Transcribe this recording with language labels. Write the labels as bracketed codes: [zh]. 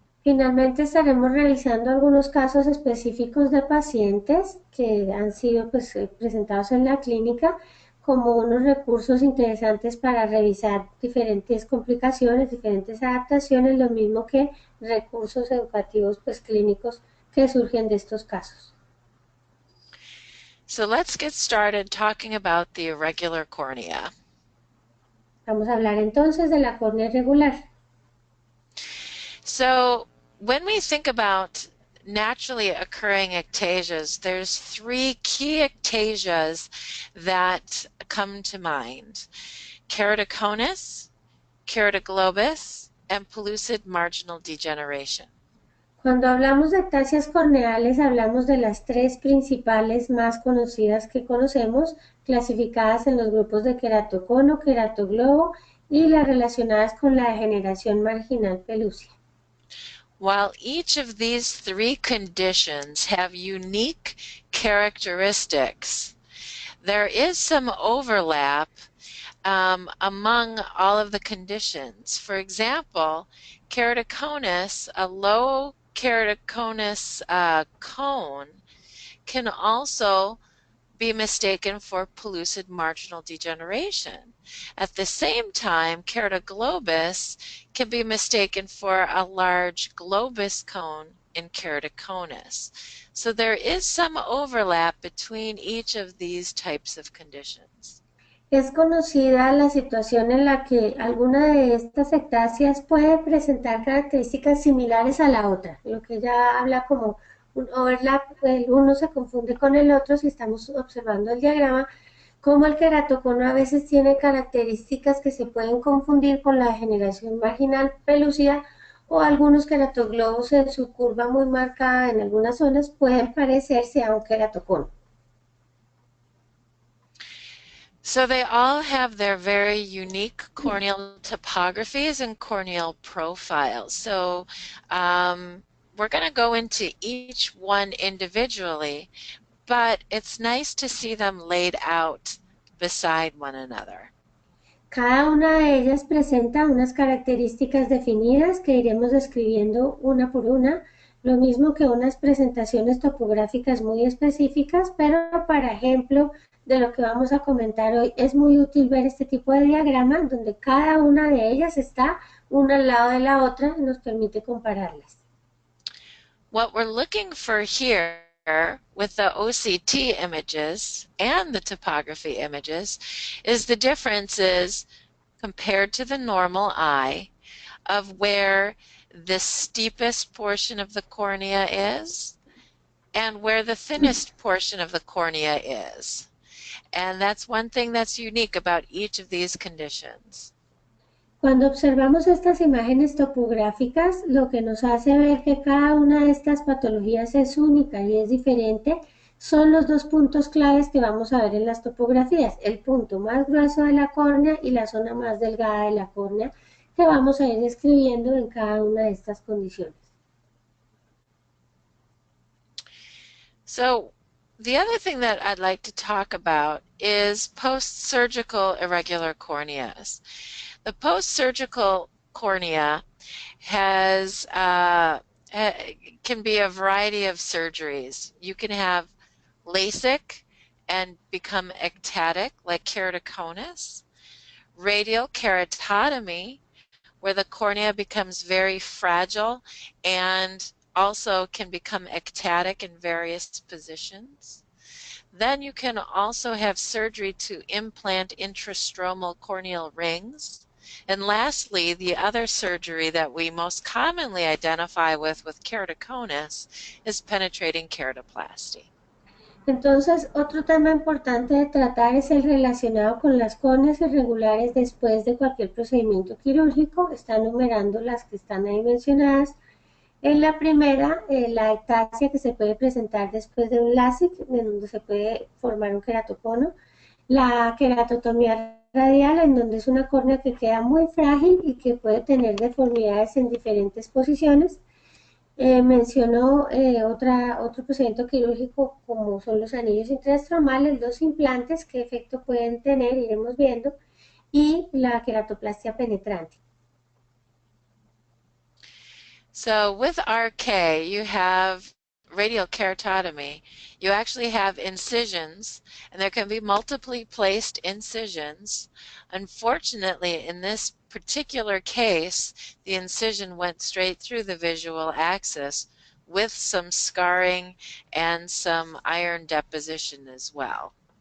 [es] Finalmente estaremos revisando algunos casos específicos de pacientes que han sido presentados en la clínica como unos recursos interesantes para revisar diferentes complicaciones, diferentes adaptaciones, lo mismo que recursos educativos clínicos que surgen de estos casos. [en] So let's get started talking about the irregular cornea. [es] Vamos a hablar entonces de la córnea irregular. [en] So when we think about naturally occurring ectasias, there's three key ectasias that come to mind: keratoconus, keratoglobus, and pellucid marginal degeneration. [es] Cuando hablamos de ectasias corneales, hablamos de las tres principales más conocidas que conocemos, clasificadas en los grupos de queratocono, queratoglobo y las relacionadas con la degeneración marginal pelúcea. [en] While each of these three conditions have unique characteristics, there is some overlap among all of the conditions. For example, keratoconus, a low keratoconus cone, can also be mistaken for pellucid marginal degeneration. At the same time, keratoglobus can be mistaken for a large globus cone in keratoconus. So there is some overlap between each of these types of conditions. [es] Es conocida la situación en la que alguna de estas ectasias puede presentar características similares a la otra, lo que ya habla como un overlap, uno se confunde con el otro si estamos observando el diagrama, como el queratocono a veces tiene características que se pueden confundir con la degeneración marginal pelúcida, o algunos queratoglobos en su curva muy marcada en algunas zonas pueden parecerse a un queratocono. [en] So they all have their very unique corneal topographies and corneal profiles. So we're going to go into each one individually, but it's nice to see them laid out beside one another. [es] Cada una de ellas presenta unas características definidas que iremos describiendo una por una, lo mismo que unas presentaciones topográficas muy específicas, pero para ejemplo de lo que vamos a comentar hoy, es muy útil ver este tipo de diagrama donde cada una de ellas está una al lado de la otra y nos permite compararlas. [en] What we're looking for here with the OCT images and the topography images is the differences compared to the normal eye of where the steepest portion of the cornea is and where the thinnest portion of the cornea is. And that's one thing that's unique about each of these conditions. [es] Cuando observamos estas imágenes topográficas, lo que nos hace ver que cada una de estas patologías es única y es diferente, son los dos puntos claves que vamos a ver en las topografías, el punto más grueso de la córnea y la zona más delgada de la córnea, que vamos a ir describiendo en cada una de estas condiciones. [en] So, the other thing that I'd like to talk about is post-surgical irregular corneas. The post-surgical cornea has can be a variety of surgeries. You can have LASIK and become ectatic, like keratoconus, radial keratotomy, where the cornea becomes very fragile and also can become ectatic in various positions. Then you can also have surgery to implant intrastromal corneal rings. And lastly, the other surgery that we most commonly identify with keratoconus is penetrating keratoplasty. [es] Entonces, otro tema importante de tratar es el relacionado con las córneas irregulares después de cualquier procedimiento quirúrgico. Está numerando las que están ahí mencionadas. En la primera, la ectasia que se puede presentar después de un LASIK, en donde se puede formar un queratocono. La queratotomía radial, en donde es una córnea que queda muy frágil y que puede tener deformidades en diferentes posiciones. Mencionó otro procedimiento quirúrgico como son los anillos intraestromales, los implantes, qué efecto pueden tener, iremos viendo, y la queratoplastia penetrante. [en] So with RK, you have radial keratotomy. You actually have incisions, and there can be multiply placed incisions. Unfortunately, in this particular case, the incision went straight through the visual axis with some scarring and some iron deposition as well.